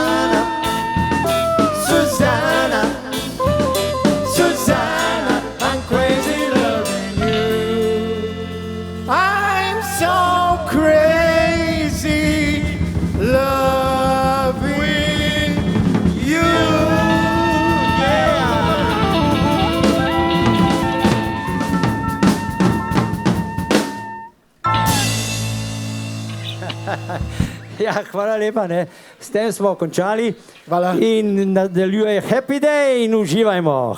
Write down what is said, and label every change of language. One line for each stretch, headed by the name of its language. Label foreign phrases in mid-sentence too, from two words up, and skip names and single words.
English: Susanna, Susanna, I'm crazy loving you. I'm so crazy loving you. Yeah.
Slovenian: Ja, hvala lepa, ne. S tem smo končali. Hvala. In nadaljuje Happy Day in uživajmo.